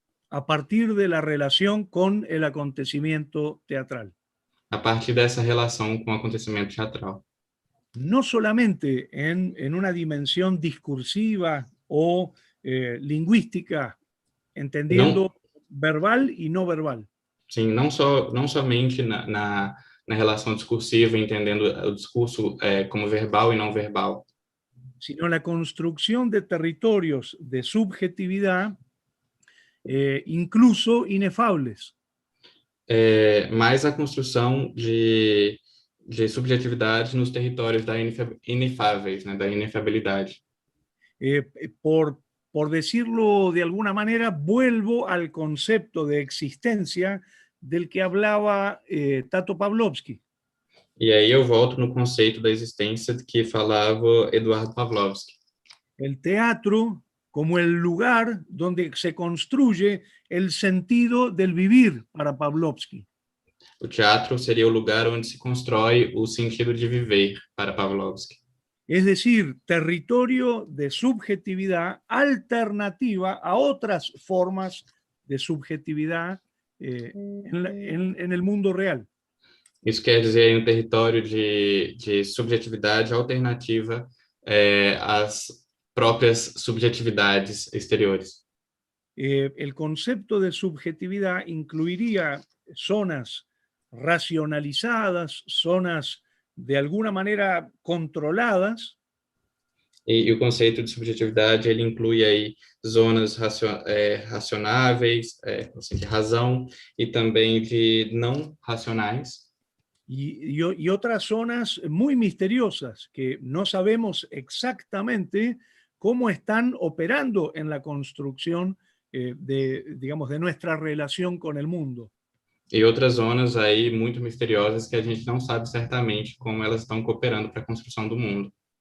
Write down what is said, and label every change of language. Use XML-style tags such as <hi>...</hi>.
<es>A partir de la relación con el acontecimiento teatral.</es> <pt>A partir dessa relação com o acontecimento teatral.</pt> <es>no solamente en una dimensión discursiva o lingüística,</es> <pt>Não,</pt> <es>entendiendo verbal y no verbal,</es> <pt>sim, não somente na relação discursiva, entendendo o discurso como verbal e não verbal,</pt> <es>sino la construcción de territorios de subjetividad, incluso inefables.</es> <pt>mas a construção de subjetividade nos territórios da inefáveis, né, da inefabilidade.</pt> <es>Eh, por decirlo de alguna manera, vuelvo al concepto de existencia del que hablaba Tato Pavlovsky.</es> <pt>E aí eu volto no conceito da existência que falava Eduardo Pavlovsky.</pt> <es>El teatro como el lugar donde se construye el sentido del vivir para Pavlovsky.</es> <pt>O teatro seria o lugar onde se constrói o sentido de viver para Pavlovsky.</pt> <es>Es decir, territorio de subjetividad alternativa a otras formas de subjetividad en el mundo real.</es> <pt>Isso quer dizer um território de subjetividade alternativa às próprias subjetividades exteriores.</pt> <es>El concepto de subjetividad incluiría zonas racionalizadas, zonas de alguna manera controladas,</es> <pt>E o conceito de subjetividade, ele inclui aí zonas racionáveis, assim, de razão, e também de não racionais,</pt> <es>y otras zonas muy misteriosas que no sabemos exactamente cómo están operando en la construcción digamos, de nuestra relación con el mundo.</es> <pt>e outras zonas aí muito misteriosas que a gente não sabe certamente como elas estão cooperando para a construção do mundo.</pt>